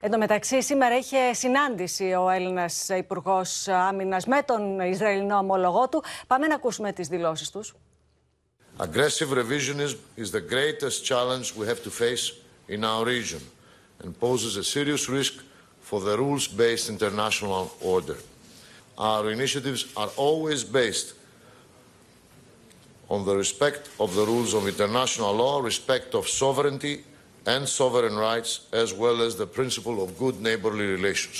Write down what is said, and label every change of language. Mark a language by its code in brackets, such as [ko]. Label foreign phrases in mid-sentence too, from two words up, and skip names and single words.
[el] Εν τω μεταξύ, σήμερα είχε συνάντηση ο Έλληνας υπουργός Άμυνας με τον Ισραηλινό ομόλογό του. Πάμε να ακούσουμε τις δηλώσεις τους. [en] Aggressive revisionism is the greatest challenge we have to face in our region and poses a serious risk for the rules-based international order. Our initiatives are always based on the respect of the rules of international law, respect of sovereignty and sovereign rights, as well as the principle of good neighborly relations.